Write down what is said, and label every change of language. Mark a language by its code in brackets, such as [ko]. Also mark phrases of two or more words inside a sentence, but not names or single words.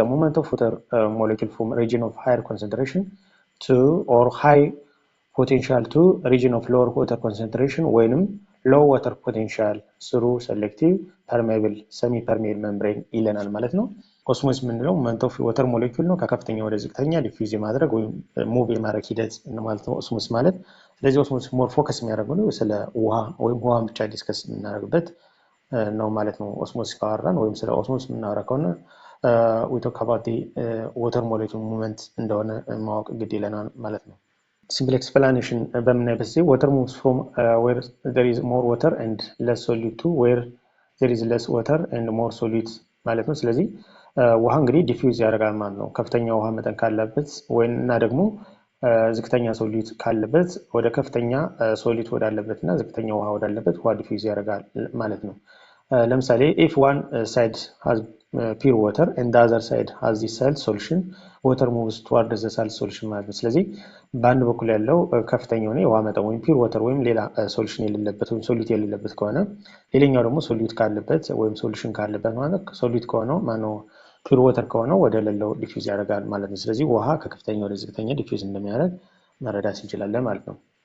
[en] movement of water molecule from region of higher concentration to or high potential to region of lower water concentration [am] ወይንም [en] low water potential through selective permeable semi permeable membrane [am] ይለናል ማለት ነው። ኦስሞሲስ የምንለው [en] movement of water molecule [am] ነው ከከፍተኛ ወደ ዝቅተኛ ዲፊውዝ የማድረግ ወይም ሙቭ የማድረግ ሂደት ማለት ነው ኦስሞሲስ ማለት። ስለዚህ ኦስሞሲስ [en] more focus [am] የሚያደርገው ነው ስለ ውሃ ወይም ውሃ ብቻ ዲስከስ የምናደርግበት ነው ማለት ነው። ኦስሞሲስ ካወራን ወይም ስለ ኦስሞሲስ የምናወራ ከሆነ [en] we talk about the water molecule movement [am] እንደሆነ ማወቅ ግድ ይለናል ማለት ነው። [en] simple explanation [am] በምናይበት ጊዜ [en] water moves from where there is more water and less solute to where there is less water and more solute [am] ማለት ነው። ስለዚህ ውሃ እንግዲህ ዲፊውዝ ያደርጋል ማለት ነው። ከፍተኛ ውሃ መጠን ካለበት ወይና ደግሞ ዝቅተኛ ሶሊዩት ካለበት ወደ ከፍተኛ ሶሊዩት ወዳለበት እና ዝቅተኛ ውሃ ወዳለበት ውሃ ዲፊውዝ ያደርጋል ማለት ነው። ለምሳሌ [en] if one side has pure water and the other side has the salt solution [am] water moves toward the salt solution ማለት ነው። ስለዚህ በአንድ በኩል ያለው ከፍተኛ የሆነ የውሃ መጠን ወይም [en] pure water [am] ወይም ሌላ ሶሉሽን የሌለበት ወይም ሶሊዩት የሌለበት ከሆነ ሌላኛው ደግሞ ሶሊዩት ካለበት ወይም ሶሉሽን ካለበት ማለት ሶሊዩት ከሆነው ማነው [en] pure water [am] ከሆነው ወደ ሌላው ዲፊውዝ ያደርጋል ማለት ነው። ስለዚህ ውሃ ከከፍተኛ ወደ ዝቅተኛ ዲፊውዝ እንደሚያደርግ መረዳት እንችላለን ማለት ነው።